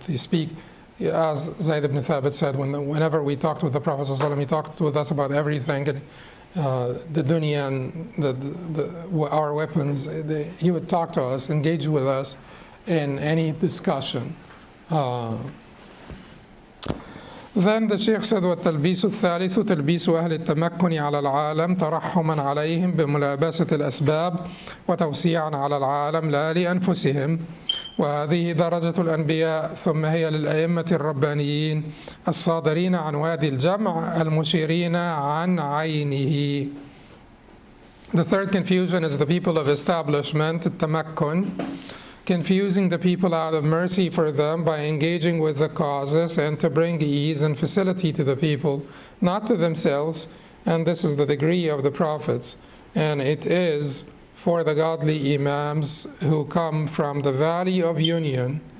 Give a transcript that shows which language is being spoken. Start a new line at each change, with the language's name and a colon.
English: They speak, as Zayd ibn Thabit said, whenever we talked with the Prophet ﷺ, he talked with us about everything. And, the dunya and our weapons, he would talk to us, engage with us in any discussion. Then the Shaykh said,
Arabic: وَالتَّلْبِيسُ الثَّالِثُ تَلْبِيسُ أَهْلِ التَّمَكُّنِ عَلَى الْعَالَمِ تَرَحُّمًا عَلَيْهِمْ بِمُلَابَسَةِ الْأَسْبَابِ وَتَوْسِيعًا عَلى الْعَالَمِ لَا لِأَنفُسِهِمْ وهذه درجة الأنبياء ثم هي للأئمة الربانيين الصادرين عن وادي الجمع المشيرين عن عينه.
English: The third confusion is the people of establishment, التمكن, confusing the people out of mercy for them by engaging with the causes and to bring ease and facility to the people, not to themselves. And this is the degree of the prophets. And it is for the godly imams who come from the Valley of Union.